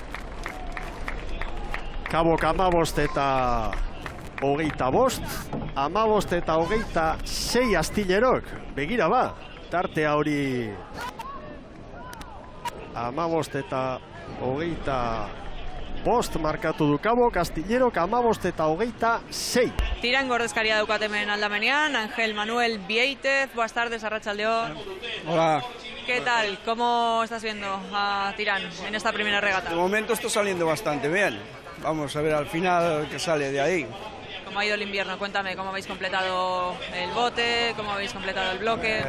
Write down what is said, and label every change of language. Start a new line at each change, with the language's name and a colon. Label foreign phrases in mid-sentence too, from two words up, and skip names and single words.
Basque: Kabok 15 eta 25, 15 eta 26 Astillerok, begira ba, tartea hori 15 eta 25 markatu du Kabok, Astillerok 15 eta 26. Tirango ordezkaria daukat hemen aldamenean,
Spanish: Ángel Manuel Vieitez, buenas tardes, Arratsaldeon. Hola. ¿Qué tal? ¿Cómo estás viendo a Tirán en esta primera regata? De momento está saliendo bastante bien. Vamos a ver al final qué sale de ahí. ¿Cómo ha ido el invierno? Cuéntame, ¿cómo habéis completado el bote? ¿Cómo habéis completado el bloque?